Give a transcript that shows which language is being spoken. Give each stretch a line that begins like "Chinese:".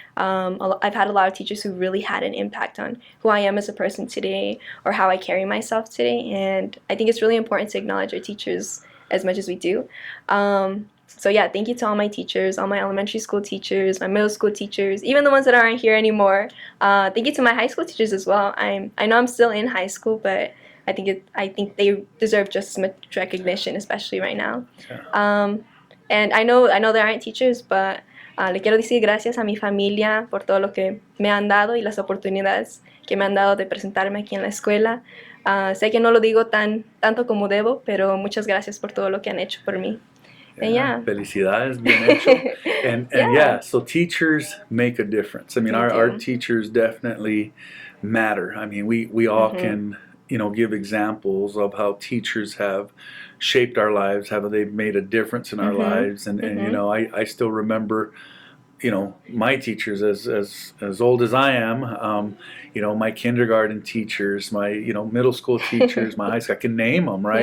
English: I've had a lot of teachers who really had an impact on who I am as a person today, or how I carry myself today, and I think it's really important to acknowledge our teachers as much as we do. So yeah, thank you to all my teachers, all my elementary school teachers, my middle school teachers, even the ones that aren't here anymore. Thank you to my high school teachers as well. I know I'm still in high school, but I think they deserve just as much recognition, especially right now. And I know there aren't teachers, but
Spanish: le quiero decir gracias a mi familia por todo lo que me han dado y las oportunidades que me han dado de presentarme aquí en la escuela. Sé que no lo digo tanto como debo, pero muchas gracias por todo lo que han hecho por mí.
English: And yeah.
Spanish: Felicidades, bien hecho.
English: And yeah, so teachers make a difference. I mean, our teachers definitely matter. I mean, we all can, give examples of how teachers have shaped our lives, how they've made a difference in our lives. And I still remember, my teachers as old as I am, my kindergarten teachers, my, middle school teachers, my high school, I can name them, right?